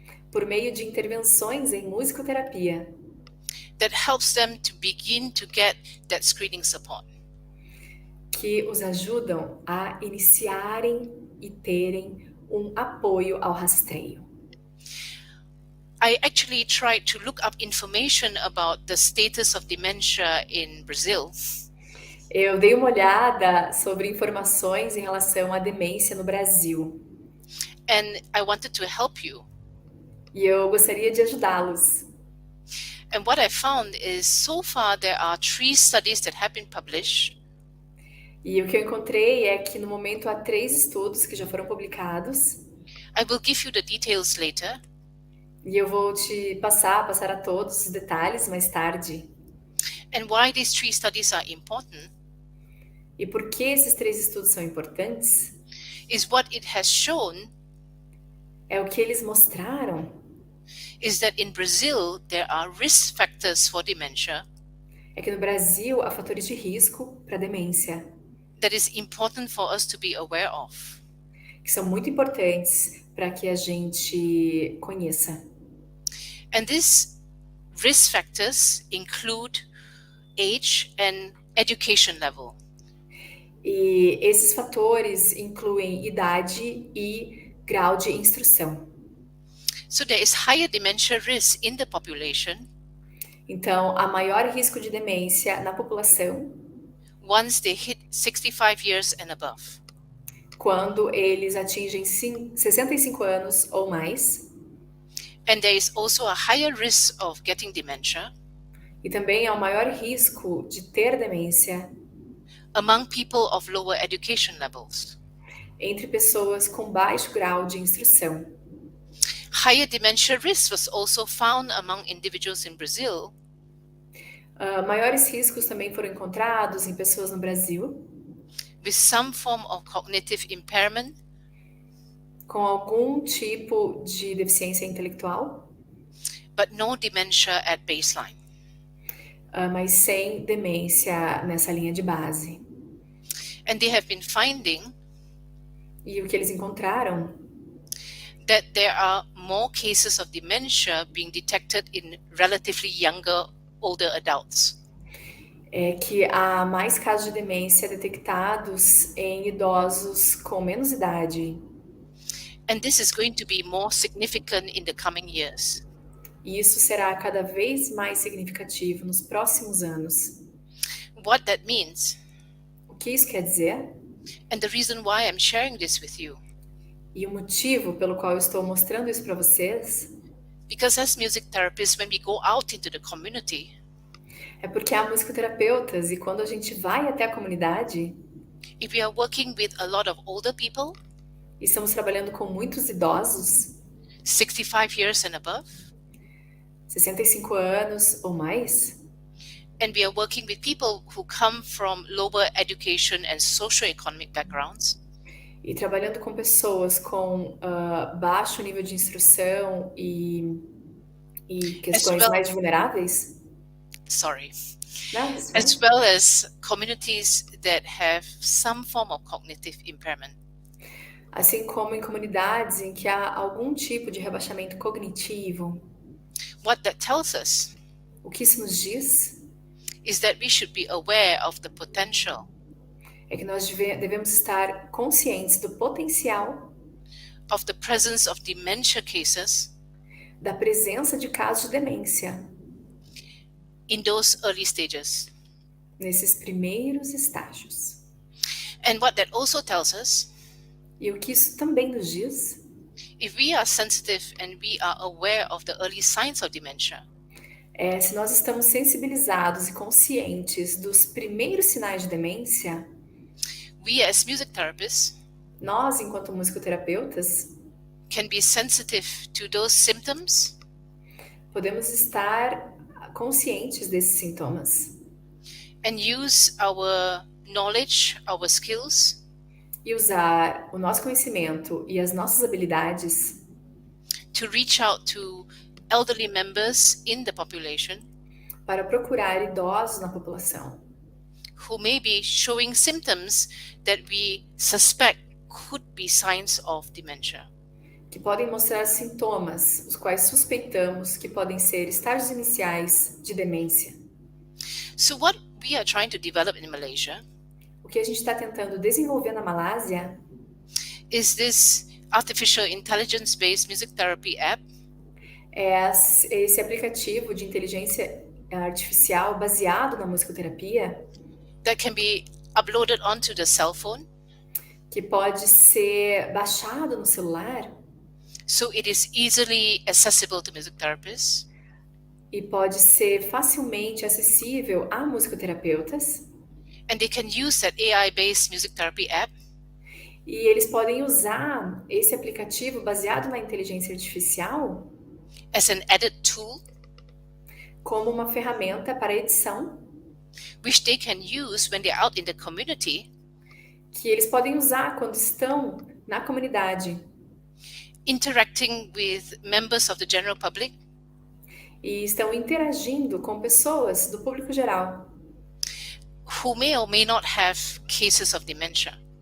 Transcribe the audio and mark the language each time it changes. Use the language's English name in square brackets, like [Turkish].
[Portuguese] por meio de intervenções em musicoterapia [English] that helps them to begin to get that screening support. [Portuguese] que os ajudam a iniciarem e terem um apoio ao rastreio. [English] I actually tried to look up information about the status of dementia in Brazil. [Portuguese] Eu dei uma olhada sobre informações em relação à demência no Brasil [English] And I wanted to help you. [Portuguese] e eu gostaria de ajudá-los. [English] And what I found is so far there are 3 studies that have been published [Portuguese] E o que eu encontrei é que no momento há 3 estudos que já foram publicados [English] I will give you the details later, [Portuguese] e eu vou te passar a todos os detalhes mais tarde. [English] and why these 3 studies are important [Portuguese] E por que esses 3 estudos são importantes? [English] is what it has shown [Portuguese] É o que eles mostraram [English] is that in Brazil there are risk factors for dementia [Portuguese] é que no Brasil há fatores de risco para demência [English] that is important for us to be aware of. [Portuguese] que são muito importantes para que a gente conheça. [English] And these risk factors include age and education level. [Portuguese] E esses fatores incluem idade e grau de instrução. [English] So there is higher dementia risk in the population [Portuguese] Então, há maior risco de demência na população [English] once they hit 65 years and above. [Portuguese] quando eles atingem 65 anos ou mais. [English] And there is also a higher risk of getting dementia [Portuguese] E também há um maior risco de ter demência [English] among people of lower education levels. [Portuguese] entre pessoas com baixo grau de instrução. [English] Higher dementia risk was also found among individuals in Brazil [Portuguese] Maiores riscos também foram encontrados em pessoas no Brasil [English] with some form of cognitive impairment, [Portuguese] com algum tipo de deficiência intelectual, [English] but no dementia at baseline. [Portuguese] mas sem demência nessa linha de base. [English] And they have been finding [Portuguese] E o que eles encontraram [English] that there are more cases of dementia being detected in relatively younger, older adults. [Portuguese] é que há mais casos de demência detectados em idosos com menos idade. [English] And this is going to be more significant in the coming years. [Portuguese] E isso será cada vez mais significativo nos próximos anos. [English] What that means, [Portuguese] O que isso quer dizer? [English] and the reason why I'm sharing this with you, [Portuguese] E o motivo pelo qual eu estou mostrando isso para vocês [English] because as music therapists, when we go out into the community, [Portuguese] é porque há musicoterapeutas e quando a gente vai até a comunidade [English] if we are working with a lot of older people, [Portuguese] e estamos trabalhando com muitos idosos, [English] 65 years and above, [Portuguese] 65 anos ou mais, [English] and we are working with people who come from lower education and socioeconomic backgrounds, [Portuguese] e trabalhando com pessoas com baixo nível de instrução e questões [English] well. [Portuguese] mais vulneráveis, [English] sorry, [Portuguese] Não, isso [English] as well as communities that have some form of cognitive impairment. [Portuguese] assim como em comunidades em que há algum tipo de rebaixamento cognitivo. [English] What that tells us [Portuguese] O que isso nos diz [English] is that we should be aware of the potential [Portuguese] é que nós devemos estar conscientes do potencial [English] of the presence of dementia cases [Portuguese] da presença de casos de demência [English] in those early stages. [Portuguese] nesses primeiros estágios. [English] And what that also tells us, [Portuguese] E o que isso também nos diz [English] if we are sensitive and we are aware of the early signs of dementia, [Portuguese] é se nós estamos sensibilizados e conscientes dos primeiros sinais de demência, [English] we as music therapists [Portuguese] nós, enquanto musicoterapeutas, [English] can be sensitive to those symptoms [Portuguese] podemos estar conscientes desses sintomas [English] and use our knowledge, our skills [Portuguese] e usar o nosso conhecimento e as nossas habilidades [English] to reach out to elderly members in the population [Portuguese] para procurar idosos na população [English] who may be showing symptoms that we suspect could be signs of dementia. [Portuguese] que podem mostrar sintomas, os quais suspeitamos que podem ser estágios iniciais de demência. [English] So what we are trying to develop in Malaysia [Portuguese] O que a gente está tentando desenvolver na Malásia [English] is this artificial intelligence-based music therapy app [Portuguese] é esse aplicativo de inteligência artificial baseado na musicoterapia, [English] that can be uploaded onto the cell phone, [Portuguese] que pode ser baixado no celular [English] so it is easily accessible to music therapists, [Portuguese] e pode ser facilmente acessível a musicoterapeutas, [English] and they can use that AI-based music therapy app [Portuguese] e eles podem usar esse aplicativo baseado na inteligência artificial [English] as an added tool [Portuguese] como uma ferramenta para edição, [English] which they can use when they're out in the community, [Portuguese] que eles podem usar quando estão na comunidade [English] interacting with members of the general public, [Portuguese] e estão interagindo com pessoas do público geral, [English] who may or may not have cases of dementia.